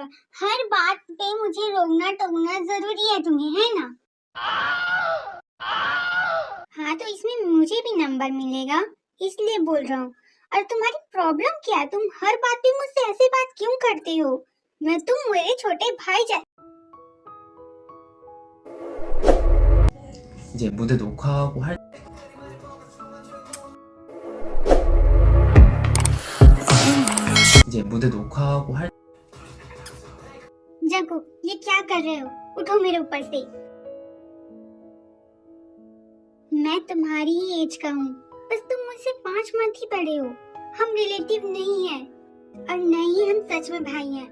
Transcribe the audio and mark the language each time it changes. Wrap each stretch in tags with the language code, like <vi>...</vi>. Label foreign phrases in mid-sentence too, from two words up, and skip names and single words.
<hi>हर बात पे मुझे रोकना टोकना जरूरी है तुम्हें, है ना? हाँ, तो इसमें मुझे भी नंबर मिलेगा, इसलिए बोल रहा हूँ। और तुम्हारी प्रॉब्लम क्या है? तुम हर बात पे मुझसे ऐसे बात क्यों करते हो? तुम मेरे छोटे भाई</hi> <ko>이제 무대 녹화하고 할 이제 무대 녹화하고 할</ko> <hi>जंकुक, ये क्या कर रहे हो? उठो मेरे ऊपर से। मैं तुम्हारी ही एज का हूँ, बस तुम मुझसे 5 मंथ ही बड़े हो। हम रिलेटिव नहीं है, और न ही हम सच में भाई हैं।</hi>